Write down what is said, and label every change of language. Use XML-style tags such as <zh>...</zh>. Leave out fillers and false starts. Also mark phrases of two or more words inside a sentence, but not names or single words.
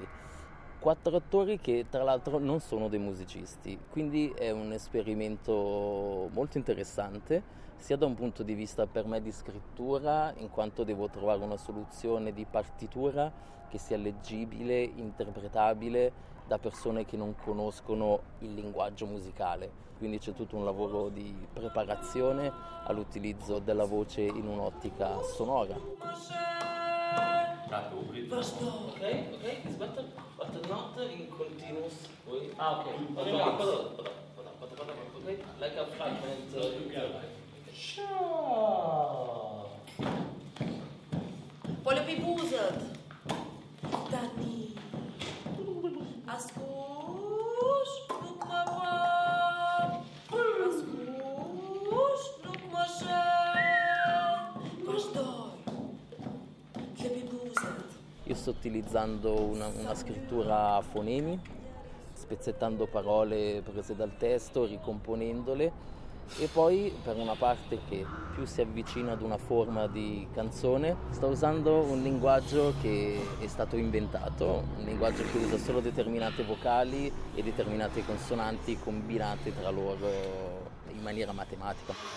<it>4 attori che tra l'altro non sono dei musicisti, quindi è un esperimento molto interessante, sia da un punto di vista per me di scrittura, in quanto devo trovare una soluzione di partitura che sia leggibile, interpretabile da persone che non conoscono il linguaggio musicale. Quindi c'è tutto un lavoro di preparazione all'utilizzo della voce in un'ottica sonora.</it> <en>Ok, it's better, but not in continuous way. Ah, ok. Okay, like a fragment.</en> <it>Voglio più buzet. Dani. Ascuș, nu mă fac. Ascuș, nu mă șer. Vașdoi. Che più buzet. Io sto utilizzando una scrittura a fonemi, spezzettando parole prese dal testo, ricomponendole, e poi per una parte che più si avvicina ad una forma di canzone sto usando un linguaggio che è stato inventato, un linguaggio che usa solo determinate vocali e determinate consonanti combinate tra loro in maniera matematica.</it>